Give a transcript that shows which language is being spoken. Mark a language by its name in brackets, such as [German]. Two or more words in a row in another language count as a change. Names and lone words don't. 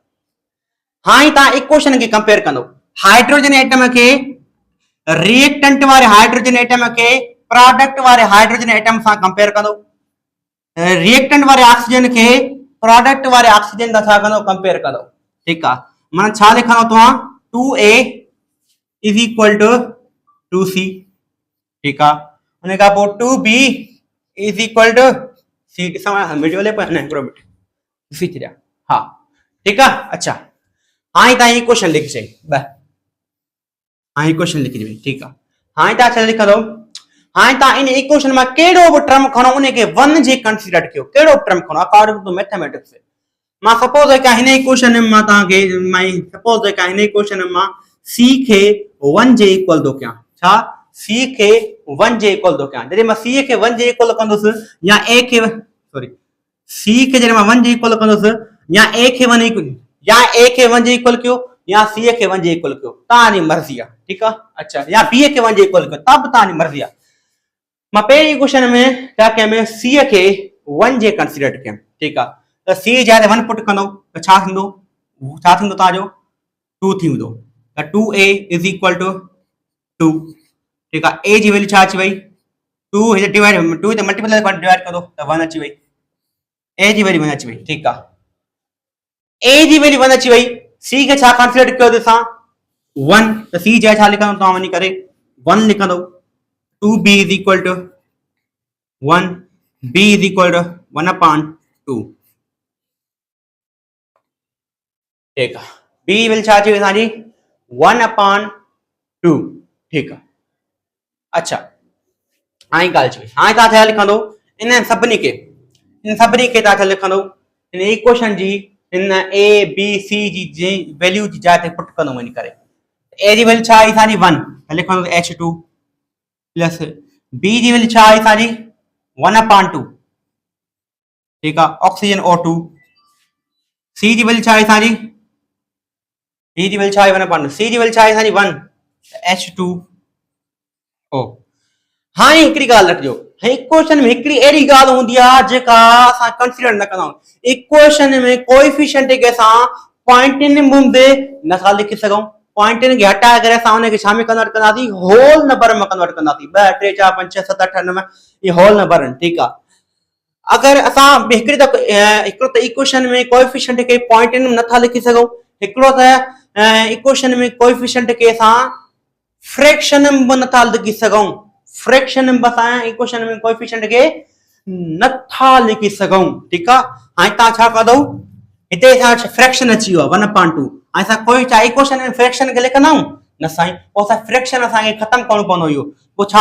[Sindhi] हाणे तव्हां इक्वेशन खे कंपेयर कंदो। हाइड्रोजन एटम खे रिएक्टेंट वारे हाइड्रोजन एटम खे प्रोडक्ट वारे हाइड्रोजन एटम सां कंपेयर कंदो। रिएक्टेंट वारे ऑक्सीजन खे प्रोडक्ट वारे ऑक्सीजन सां छा कंदो? कंपेयर कंदो। ठीकु आहे। माना छा लिखंदो तव्हां? [English] 2A is equal to 2C. [Sindhi] ठीकु आहे। उन खां पोइ 2B [English] is equal to [Sindhi] सी ॾिसां वीडियो ले पर न हिकिड़ो मिनट ॾिसी छॾिया हा ठीकु आहे अच्छा हाणे तव्हां ही क्वेश्चन लिखी चई ॿ हाणे क्वेश्चन लिखी ॾिबी ठीकु आहे हाणे तव्हां छा लिखंदो हाणे तव्हां इन इक्वेशन मां कहिड़ो बि टर्म खणो उनखे वन जे कंसीडर कयो कहिड़ो बि टर्म खणो [English] according to [Sindhi] मैथमेटिक्स मां सपोज है हिन इक्वेशन मां तव्हांखे सपोज है हिन इक्वेशन मां सी खे वन जे इक्वल थो कयां छा सी खे वन जे इक्वल थो कयां जॾहिं मां सी खे वन जे इक्वल कंदुसि या ए खे सॉरी सी खे जॾहिं मां वन जे इक्वल कंदुसि या ए खे वन जे इक्वल कयो या सी खे वन जे इक्वल कयो तव्हांजी मर्ज़ी आहे ठीकु आहे अच्छा या बी खे वन जे इक्वल कयो तब तव्हांजी मर्ज़ी आहे मां पहिरीं क्वेश्चन में छा कयां सी खे वन जे कंसीडर कयां ठीकु आहे त सी जॾहिं वन पुट कंदो त छा थींदो तव्हांजो 2 थी वेंदो त 2a [English] is equal to [Sindhi] 2 ठीकु आहे ए जी वैल्यू छा अची वई 2 हिते डिवाइड 2 ते मल्टीप्लाई डिवाइड करो त 1 अची वई ए जी वैल्यू 1 अची वई ठीकु आहे ए जी वैल्यू 1 अची वई सी खे छा कंसीडर कयो असां 1 त सी जा छा लिखंदो तव्हां वञी करे 1 लिखंदो [English] 2b is equal to 1 b is equal to 1 upon 2 [Hindi] ठीक है [English] b will [Sindhi] छा अची वई 1 upon 2 [Hindi] ठीक है [Sindhi] अच्छा हाणे ॻाल्हि अची वई हाणे तव्हां छा लिखंदो इन सभिनी खे तव्हां छा लिखंदो इन इक्वेशन जी इन a b c जी वैल्यू जी जाइ ते पुट कंदो वञी करे a जी वैल्यू छा आई असांजी 1 त लिखंदो h2 प्लस बी जी वैल्यू छा आई असांजी 1 upon 2 [Hindi] ठीक है [Sindhi] ऑक्सीजन O2 सी जी वैल्यू छा आई असांजी बी जी वैल्यू छा आई 1 upon 2 सी जी वैल्यू छा आई असांजी 1 H2O हाणे हिकिड़ी ॻाल्हि रखिजो इक्वेशन में हिकिड़ी अहिड़ी ॻाल्हि हूंदी आहे जेका असां कंसीडर न कंदा आहियूं इक्वेशन में कोएफिशिएंट खे असां पॉइंटनि में नथा लिखी सघूं पॉइंटनि खे हटाए करे असां उनखे छा में कन्वर्ट कंदासीं [English] whole number [Sindhi] में कन्वर्ट कंदासीं 2 3 4 5 6 7 8 9 ये [English] whole number [Sindhi] आहिनि ठीकु आहे अगरि असां हिकिड़ो त इक्वेशन में कोएफिशिएंट खे पॉइंटनि में नथा लिखी सघूं हिकिड़ो त इक्वेशन में कोएफिशिएंट खे असां फ्रैक्शन में नथा लिखी सघूं फ्रैक्शन में असां इक्वेशन में कोएफिशिएंट खे नथा लिखी सघूं ठीकु आहे हाणे तव्हां छा कंदो हिते फ्रैक्शन अची वियो आहे 1 upon 2 हाणे असां कोई इक्वेशन में फ्रैक्शन खे लिखंदा आहियूं न साईं पोइ असां फ्रैक्शन असांखे ख़तमु करणो पवंदो इहो पोइ छा